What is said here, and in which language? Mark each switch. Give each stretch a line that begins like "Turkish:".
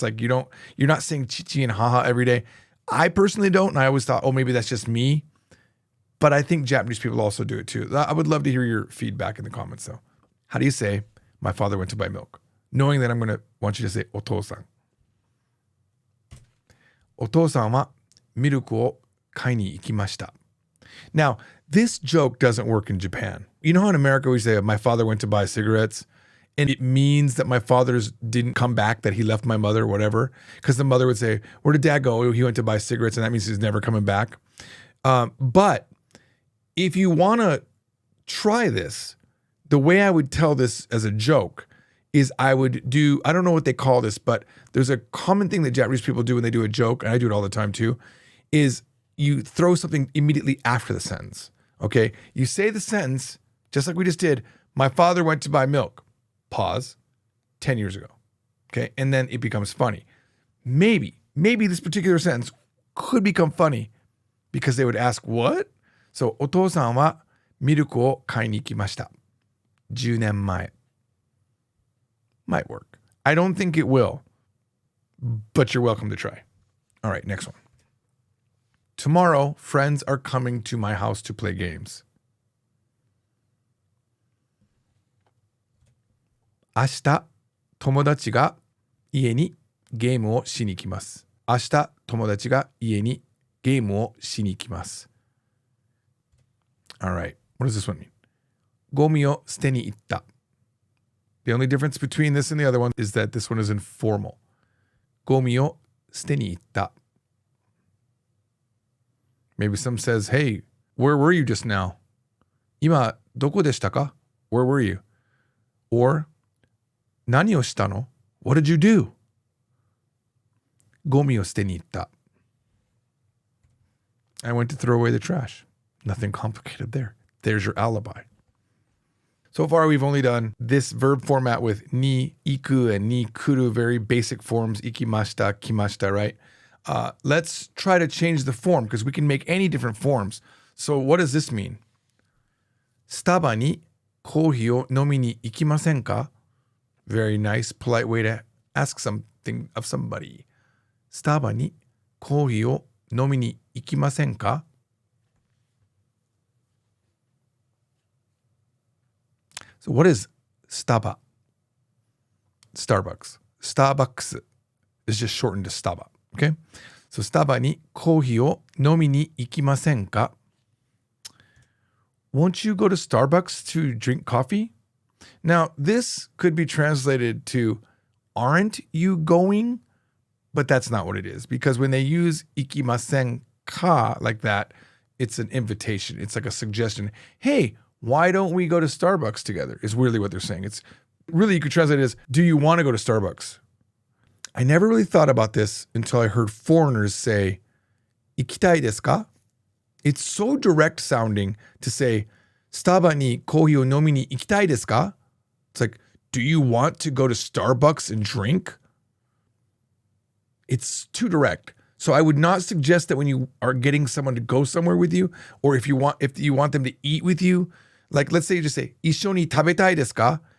English: Like you're not saying chichi and haha every day. I personally don't, and I always thought, oh, maybe that's just me. but I think Japanese people also do it too. I would love to hear your feedback in the comments though. How do you say, my father went to buy milk? Knowing that I'm going to want you to say, お父さん。
Japanese: お父さんはミルクを買いに行きました。
English: Now, this joke doesn't work in Japan. You know how in America we say, my father went to buy cigarettes? And it means that my father's didn't come back, that he left my mother or whatever. Because the mother would say, where did dad go? He went to buy cigarettes, and that means he's never coming back. But if you want to try this, the way I would tell this as a joke is I would do, I don't know what they call this, but there's a common thing that Japanese people do when they do a joke, and I do it all the time too, is you throw something immediately after the sentence, okay? You say the sentence, just like we just did, my father went to buy milk. Pause, 10 years ago, okay? And then it becomes funny. Maybe this particular sentence could become funny because they would ask, what?
Japanese: So, お父さんはミルクを買いに行きました。 10年前。
English: Might work. I don't think it will, but you're welcome to try. All right, next one. Tomorrow, friends are coming to my house to play games.
Japanese: 明日、友達が家にゲームをしに来ます。明日、友達が家にゲームをしに来ます。
English: All right. What does this one mean?
Japanese: ゴミを捨てに行った。
English: The only difference between this and the other one is that this one is informal.
Japanese: ゴミを捨てに行った。
English: Maybe some says, hey, where were you just now?
Japanese: 今、どこでしたか?
English: Where were you? Or,
Japanese: 何をしたの?
English: What did you do?
Japanese: ゴミを捨てに行った。
English: I went to throw away the trash. Nothing complicated there. There's your alibi. So far, we've only done this verb format with ni, iku, and ni kuru, very basic forms, ikimashita, kimashita, right? Let's try to change the form because we can make any different forms. So what does this mean?
Japanese: スタバにコーヒーを飲みに行きませんか?
English: Very nice, polite way to ask something of somebody.
Japanese: スタバにコーヒーを飲みに行きませんか?
English: So what is スタバ? Starbucks. Starbucks is just shortened to スタバ. Okay?
Japanese: So スタバにコーヒーを飲みに行きませんか?
English: Won't you go to Starbucks to drink coffee? Now, this could be translated to, aren't you going? But that's not what it is. Because when they use ikimasen ka like that, it's an invitation. It's like a suggestion. Hey, why don't we go to Starbucks together? Is really what they're saying. It's really, you could translate it as, do you want to go to Starbucks? I never really thought about this until I heard foreigners say,
Japanese: 行きたいですか?
English: It's so direct sounding to say,
Japanese: スタバにコーヒーを飲みに行きたいですか?
English: It's like, do you want to go to Starbucks and drink? It's too direct. So I would not suggest that when you are getting someone to go somewhere with you, or if you want them to eat with you, like let's say you just say,
Japanese: 一緒に食べたいですか?